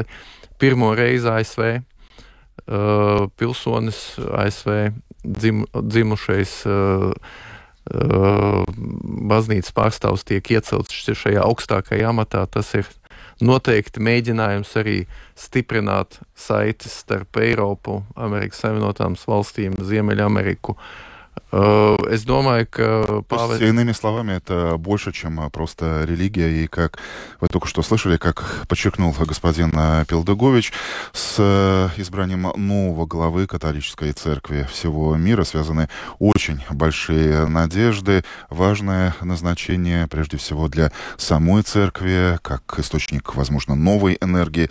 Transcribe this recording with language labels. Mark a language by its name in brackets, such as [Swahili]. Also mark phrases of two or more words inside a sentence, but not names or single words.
[Latvian] Pirmo reizi ASV pilsonis, ASV dzimušais baznīcas pārstāvs tiek iecelts šajā augstākajā amatā. Tas ir noteikti mēģinājums arī stiprināt saites starp Eiropu, Amerikas Savienotām valstīm, Ziemeļameriku Es domāju, ka [Russian] Павел... Иными словами, это больше, чем просто религия. И как вы только что слышали, как подчеркнул господин Пелдыгович, с избранием нового главы католической церкви всего мира связаны очень большие надежды, важное назначение, прежде всего, для самой церкви, как источник, возможно, новой энергии.